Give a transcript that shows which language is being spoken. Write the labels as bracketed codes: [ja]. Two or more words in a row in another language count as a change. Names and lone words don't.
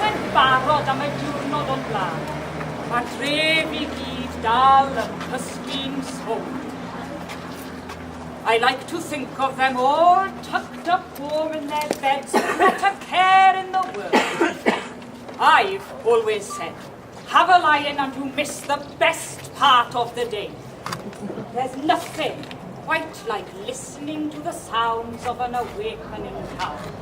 [cy] barod am y diwrnod o'n blaen. Mae'r dref I gyd dal yn cysgu'n sownd. [en] I like to think of them all tucked up warm in their beds, not a care in the world. I've always said, have a lie-in and you miss the best part of the day. There's nothing quite like listening to the sounds of an awakening town.